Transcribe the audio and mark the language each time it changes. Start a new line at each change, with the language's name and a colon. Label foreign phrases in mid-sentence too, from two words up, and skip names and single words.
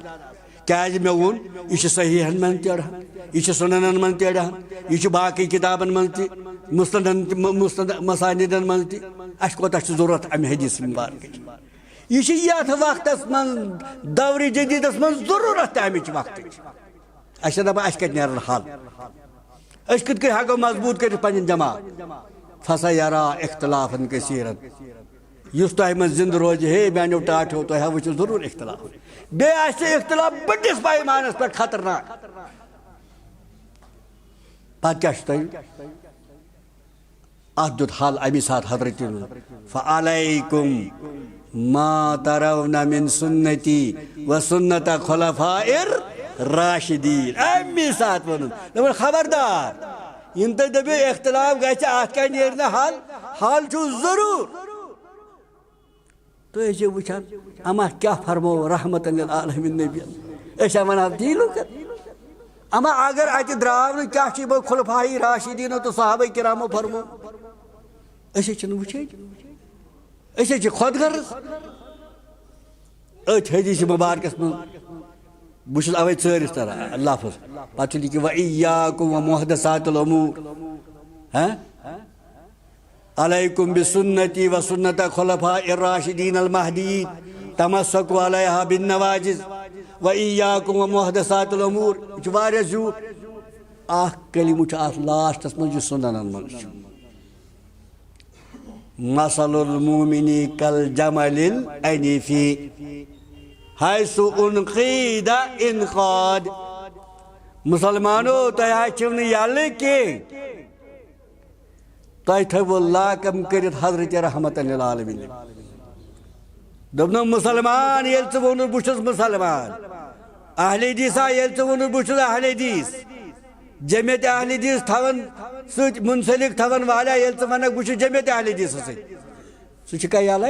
Kashmiri: کیٛازِ مےٚ ووٚن یہِ چھُ صحیحن منٛز تہِ اڑان یہ چھُ سننن منٛز تہِ اڑان یہ چھُ باقٕے کتابن منٛز تہِ مُسند مساندن منٛز تہِ. اَسہِ کوتاہ چھُ ضروٗرت امہِ حدیث مبارکٕچ. یہ چھِ یتھ وقتس منٛز دورِ جدیدس منٛز ضروٗرت تہِ امِچ وقتٕچ. أسۍ چھِ دپان اَسہِ کتہِ نیرن حل أسۍ کِتھ کٔنۍ ہٮ۪کو مضبوٗط کٔرِتھ پنٕنۍ جماعت.
Arabic: فَسَيَرَى اِخْتِلافًا كَثِيرًا
Kashmiri: یُس تۄہہِ منٛز زِندٕ روزِ ہے میانیو ٹاٹھیو تۄہہِ ہا وٕچھِو ضروٗر اختلاف. بیٚیہِ آسہِ اختلاف بٔڑِس پیمانس پٮ۪ٹھ خطرناک. پتہٕ کیٛاہ چھُ تۄہہِ اتھ دیُت حل امی ساتہٕ حضرت
Arabic: فَعَلَيْكُمْ مَا تَرَوْنَ مِن سُنَّتِي وَسُنَّتَ خُلَفَائِ الراشدین.
Kashmiri: امی ساتہٕ ووٚنُن دوٚپُن خبردار یِم تُہۍ دٔپِو اختلاف گژھِ اتھ کیٛاہ نیرِ نہٕ حل حل چھُ ضروٗر. تُہۍ ٲسِو وٕچھان اما کیٛاہ فرمو رحمتن للعالمین نبین. أسۍ چھا ونان تی لُکن اما اگر اتہِ درٛاو نہٕ کیٛاہ چھُ یِمو خُلفاء راشدیٖنو تہٕ صحابہ کرامو فرمو أسۍ چھِنہٕ وٕچھان أسۍ چھِ خۄد غرض. أتھۍ حدیث مبارکس منٛز بہٕ چھُس اوے ژٲرِتھ تران لفظ پتہٕ چھُ لیکھِتھ
Arabic: وَإِيَّاكُمْ وَمُحْدَثَاتِ الْأُمُورِ عَلَيْكُمْ بِسُنَّتِي وَسُنَّتَ خُلَفَائِ الرَّاشِدِينَ الْمَهْدِيِّينَ تَمَسَّكُوا عَلَيْهَا بِالنَّوَاجِذِ وَإِيَّاكُمْ وَمُحْدَثَاتِ الْأُمُورِ.
Kashmiri: یہِ چھُ واریاہ زیوٗٹھ. اکھ کلمہٕ چھُ اتھ لاسٹس منٛز یُس سُننن منٛز چھُ.
Arabic: مَثَلُ الْمُؤْمِنِ كَالْجَمَلِ الْأَنِيفِ حیث انقید انقاد.
Kashmiri: مسلمانو تۄہہِ حظ چھِو نہٕ یلہٕ کینٛہہ تۄہہِ تھٲوٕ لاکم کٔرِتھ حضرت رحمتن للعالمین. دوٚپنو مُسلمان ییٚلہِ ژٕ ووٚنُکھ بہٕ چھُس مُسلمان اہلِ حدیثا ییٚلہِ ژٕ ووٚنُکھ بہٕ چھُس اہلِ حدیث جمعیت اہلِ حدیث تھاون سۭتۍ منسلک تھاون والیاہ ییٚلہِ ژٕ ونکھ بہٕ چھُس جمعیت اہلِ حدیثس سۭتۍ سُہ چھُ کیٛاہ یلے.